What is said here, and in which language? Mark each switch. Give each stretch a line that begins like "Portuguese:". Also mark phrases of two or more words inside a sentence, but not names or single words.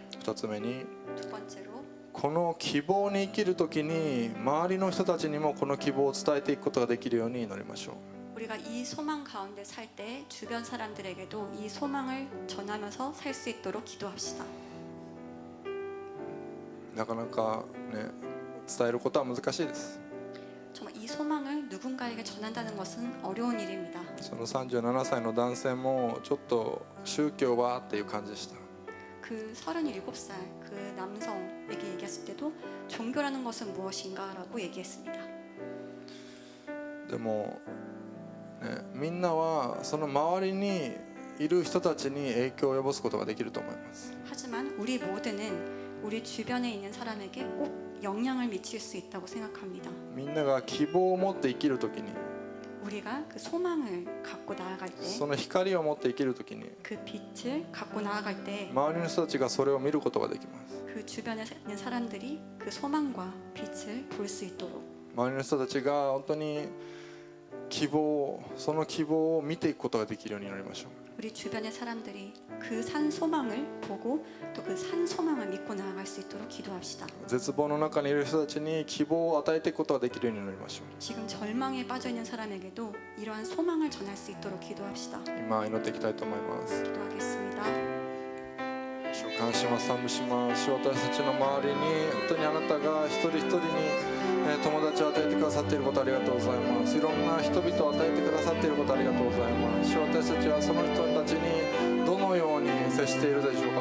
Japanese: 2 つ目に
Korean: 두 번째로
Japanese: この希望に生きるときに周りの人たちにもこの希望を伝えていくことができるように祈りましょう。
Korean: 우리가 이 소망 가운데 살 때 주변 사람들에게도 이 소망을 전하면서 살 수 있도록 기도합시다.
Japanese: なかなかね伝えることは難しいです。
Korean: 정말 이 소망을 누군가에게 전한다는 것은 어려운 일입니다.
Japanese: その37歳の男性もちょっと宗教はっていう感じでした。
Korean: 그 37살 그 남성에게 얘기했을 때도 종교라는 것은 무엇인가라고 얘기했습니다.
Japanese: でも、ね、みんなはその周りにいる人たちに影響を及ぼすことができると思います。
Korean: 하지만 우리 모두는 우리 주변에 있는 사람에게 꼭 영향을 미칠 수 있다고 생각합니다.
Japanese: みんなが希望を持って生きるときに
Korean: 우리가 그 소망을 갖고 나아갈 때,
Japanese: その光を持って生きるときに
Korean: 그 빛을 갖고 나아갈 때,
Japanese: 周りの人たちがそれを見ることができます。
Korean: 그 주변에 있는 사람들이 그 소망과 빛을 볼 수 있도록
Japanese: 周りの人たちが本当に希望、その希望を見ていくことができるようになりましょう。
Korean: 우리 주변의 사람들이 그 산 소망을 보고 또 그 산 소망을 믿고 나아갈 수 있도록 기도합시다.
Japanese: 絶望の中にいる人たちに希望を与えていくことができるようになりましょう。
Korean: 지금 절망에 빠져 있는 사람에게도 이러한 소망을 전할 수 있도록 기도합시다.
Japanese: 今祈っていきたいと思います。
Korean: 기도하겠습니다.
Japanese: 主を感謝します、賛美します。主、私たちの周りに本当にあなたが一人一人に友達を与えてくださっていることありがとうございます。いろんな人々を与えてくださっていることありがとうございます。主、私たちはその人たちにどのように接しているでしょうか。